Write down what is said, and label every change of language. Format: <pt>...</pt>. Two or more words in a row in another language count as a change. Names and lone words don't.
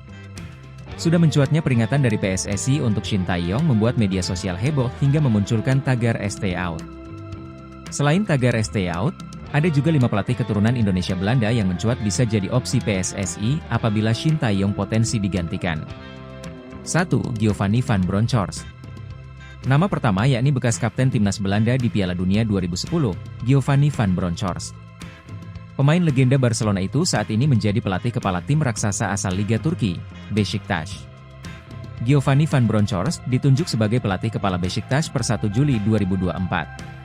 <id>Sudah mencuatnya peringatan dari PSSI untuk Shin Tae-yong membuat media sosial heboh hingga memunculkan tagar ST Out. Selain tagar ST Out, ada juga 5 pelatih keturunan Indonesia Belanda yang mencuat bisa jadi opsi PSSI apabila Shin Tae-yong potensi digantikan. 1. Giovanni van Bronckhorst. Nama pertama yakni bekas kapten timnas Belanda di Piala Dunia 2010, Giovanni van Bronckhorst. Pemain legenda Barcelona itu saat ini menjadi pelatih kepala tim raksasa asal Liga Turki, Beşiktaş. Giovanni van Bronckhorst ditunjuk sebagai pelatih kepala Beşiktaş per 1 Juli 2024.</id>